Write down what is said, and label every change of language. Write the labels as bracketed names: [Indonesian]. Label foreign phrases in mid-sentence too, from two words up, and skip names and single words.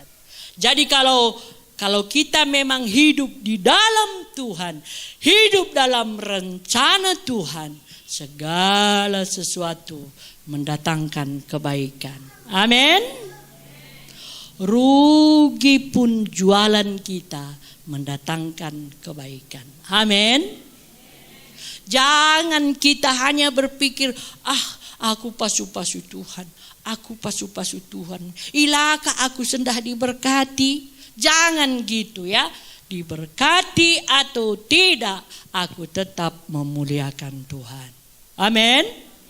[Indonesian] Jadi kalau kita memang hidup di dalam Tuhan, hidup dalam rencana Tuhan, segala sesuatu mendatangkan kebaikan. Amin. Rugi pun jualan kita mendatangkan kebaikan. Amin. Jangan kita hanya berpikir, aku pasu-pasu Tuhan, aku pasu-pasu Tuhan, ilaka aku sendah diberkati. Jangan gitu ya. Diberkati atau tidak, aku tetap memuliakan Tuhan. Amin.